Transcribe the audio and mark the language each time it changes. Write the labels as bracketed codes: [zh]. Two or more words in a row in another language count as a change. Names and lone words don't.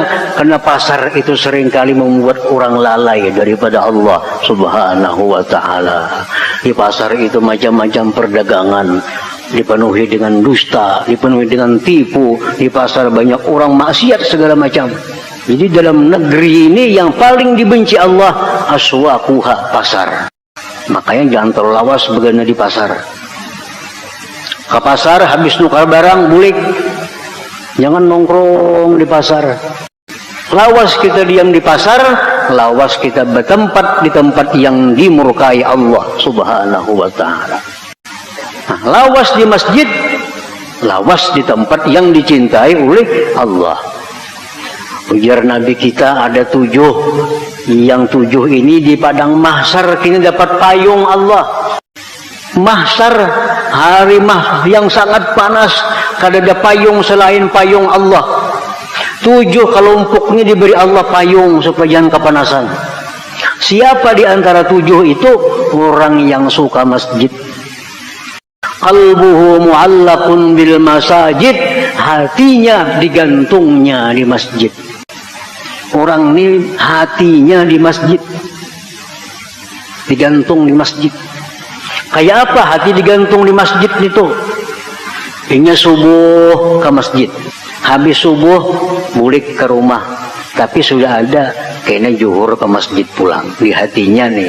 [id] Karena pasar itu seringkali membuat orang lalai daripada Allah Subhanahu wa ta'ala. Di pasar itu macam-macam perdagangan, dipenuhi dengan dusta, dipenuhi dengan tipu. Di pasar banyak orang maksiat segala macam. Jadi dalam negeri ini yang paling dibenci Allah, aswaquha, pasar. [bjn] Makanya jangan terlalu lawas begadang di pasar. Ke pasar habis nukar barang, bulik. [id] Jangan nongkrong di pasar. [bjn] Lawas kita diam di pasar, lawas kita bertempat di tempat yang dimurkai Allah Subhanahu wa ta'ala. Nah, lawas di masjid, lawas di tempat yang dicintai oleh Allah. Ujar Nabi kita ada 7. [id] Yang 7 ini di padang mahsyar kini dapat payung Allah. Mahsyar, hari yang sangat panas, kada ada payung selain payung Allah. 7 kelompoknya diberi Allah payung supaya jangan kepanasan. Siapa di antara 7 itu? Orang yang suka masjid. [ar] قلبه معلق بالمساجد, [id] hatinya digantungnya di masjid. Orang ini hatinya di masjid, digantung di masjid. Kayak apa hati digantung di masjid itu? Ingin subuh ke masjid, habis subuh balik ke rumah, tapi sudah ada kayaknya zuhur ke masjid pulang di hatinya nih.